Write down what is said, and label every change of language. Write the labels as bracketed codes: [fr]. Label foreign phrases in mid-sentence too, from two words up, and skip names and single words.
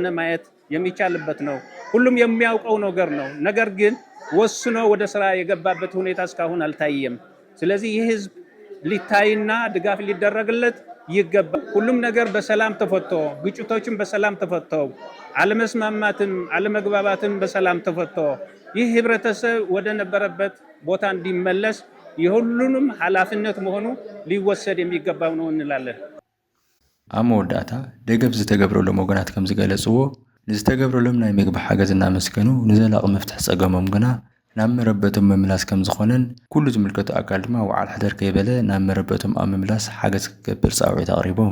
[am] ማየት የሚቻልበት ነው። ሁሉም የሚያውቀው ነገር ነው። ነገር ግን ወስኖ ወደ ስራ የገባበት ሁኔታ እስካሁን አልታየም። ስለዚህ ይህ ህዝብ ሊታይና ድጋፍ ሊደረግለት ይገባል። ሁሉም ነገር በሰላም ተፈቶ ግጭቶችም በሰላም ተፈተው አለመስማማትም አለመግባባትም በሰላም ተፈቶ ይህ ህብረተሰብ ወደ ነበረበት ቦታ እንዲመለስ የሁሉንም ኃላፊነት መሆኑ ሊወሰድ የሚገባው ነው እንላለን። [ti] ኣብ መወዳእታ ደገፍ ዝተገብረሎም ወገናት ከም ዝገለጽዎ ንዝተገብረሎም ናይ ምግቢ ሓገዝ እናመስገኑ ንዘላቂ መፍትሒ ፀገሞም ግና ናብ መረበቶም መምላስ ከም ዝኾነን ኩሉ ዝምልከቱ ኣካል ድማ ዋዕል ሕደር ከይበለ ናብ መረበቶም ኣብ ምምላስ ሓገዝ ክገብር ፃውዒት ኣቕሪቦም።